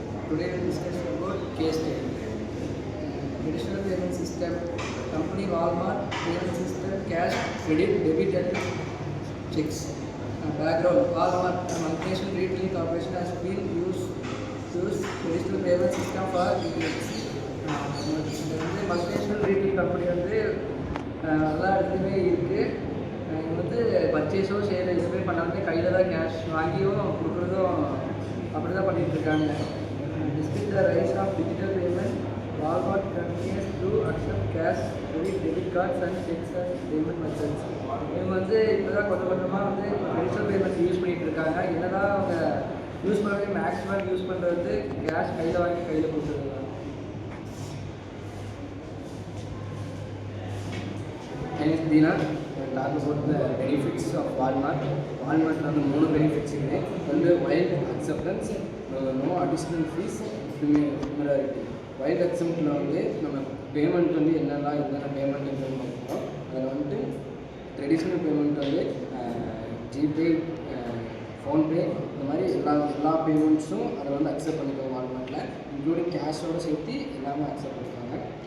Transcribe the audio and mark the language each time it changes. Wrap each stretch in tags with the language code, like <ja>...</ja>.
<en>Today we will discuss about case study. Traditional payment system, company Walmart payment system, cash, credit, debit and checks. Background, Walmart, a multinational retailing corporation has been used traditional payment system for decades.</en> <ta>இந்த வந்து multinational retail company வந்து எல்லா இடத்துலையுமே இருக்குது. இங்கே வந்து பர்ச்சேஸோ sale எதுவுமே பண்ணாலுமே கையில் தான் கேஷ் வாங்கியும் கொடுக்குறதும் அப்படி தான் பண்ணிகிட்ருக்காங்க.</ta> <en>Despite the rise of digital payment, Walmart continues to accept cash, credit, debit cards and cheques and payment methods.</en> <ta>இவங்க வந்து இப்போ தான் கொஞ்சம் கொஞ்சமாக வந்து டிஜிட்டல் பேமெண்ட் யூஸ் பண்ணிகிட்டு இருக்காங்க. என்னதான் அவங்க யூஸ் பண்ணுறது மேக்ஸிமம் யூஸ் பண்ணுறது வந்து கேஷ் கையில் வாங்கி கையில் கொடுத்துருக்காங்க.</ta> <en>My name is Dina. Talk about the benefits of Walmart.</en> <ta>Walmart வந்து 3 பெனிஃபிட்ஸ் இருக்குது. வந்து</ta> <en>Wide acceptance, no additional fees, similarity.</en> <ta>Wild அக்செப்டில் வந்து நம்ம பேமெண்ட் வந்து என்னென்ன பேமெண்ட் இருக்குன்னு பார்க்குறோம். அதில் வந்துட்டு ட்ரெடிஷ்னல் பேமெண்ட் வந்து ஜிபே, ஃபோன்பே, இந்த மாதிரி எல்லா பேமெண்ட்ஸும் அதை வந்து அக்செப்ட் பண்ணிக்கிறோம் வால்மார்ட்டில், இன்க்ளூடிங் கேஷோடு சேர்த்து எல்லாமே அக்செப்ட் பண்ணிக்கிறாங்க.</ta>